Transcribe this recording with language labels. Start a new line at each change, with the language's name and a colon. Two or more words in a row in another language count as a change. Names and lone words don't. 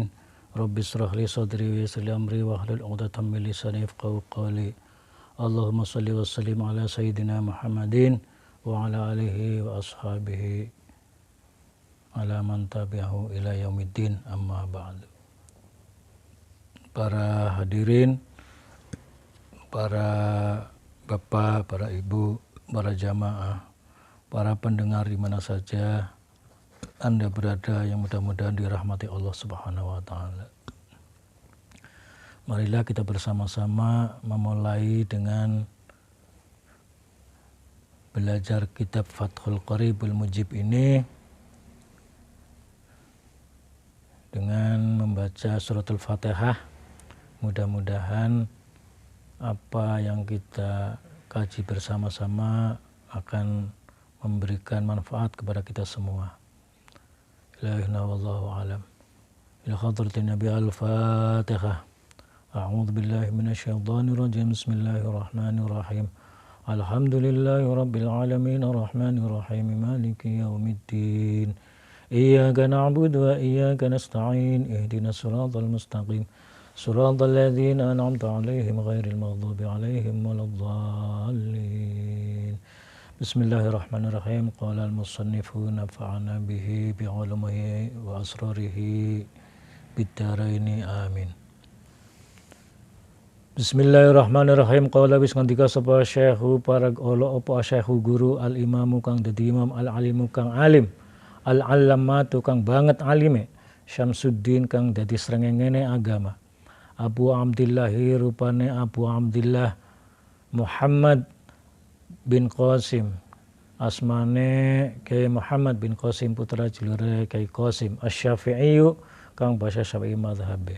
Arabic: رب اشرح لي صدري ويسر لي أمري واحلل عقدة من لساني يفقه قولي. اللهم صل وسلم على سيدنا محمد وعلى آله وأصحابه على من تبعه إلى يوم الدين، أما بعد.
Indonesian: Para hadirin, para bapak, para ibu, para jamaah, para pendengar di mana saja Anda berada yang mudah-mudahan dirahmati Allah
Arabic: سبحانه وتعالى.
Indonesian: Marilah kita bersama-sama memulai dengan belajar kitab Fathul Qaribul Mujib ini dengan membaca suratul Fatihah. Mudah-mudahan apa yang kita kaji bersama-sama akan memberikan manfaat kepada kita semua.
Arabic: إلهنا والله أعلم. إلى حضرة النبي الفاتحة. أعوذ بالله من الشيطان الرجيم. بسم الله الرحمن الرحيم. الحمد لله رب العالمين الرحمن الرحيم مالك يوم الدين. إياك نعبد وإياك نستعين. اهدنا الصراط المستقيم. صراط الذين أنعمت عليهم غير المغضوب عليهم ولا الضالين. بسم الله الرحمن الرحيم. قال المصنف نفعنا به بعلومه وأسراره في الدارين آمين. بسم الله الرحمن الرحيم. قال
Javanese: wis ngendika sapa syekhu parag olo apa syekhu guru al-imamu kang dadi imam al-alimu kang alim al-allamatu kang banget alime Syamsuddin kang dadi srengengene agama Abu Abdillahi rupane Abu Abdillah Muhammad bin Qasim asmane Kyai Muhammad bin Qasim putra julure Kyai Qasim Asy-Syafi'i kang basa Syafi'i mazhabe.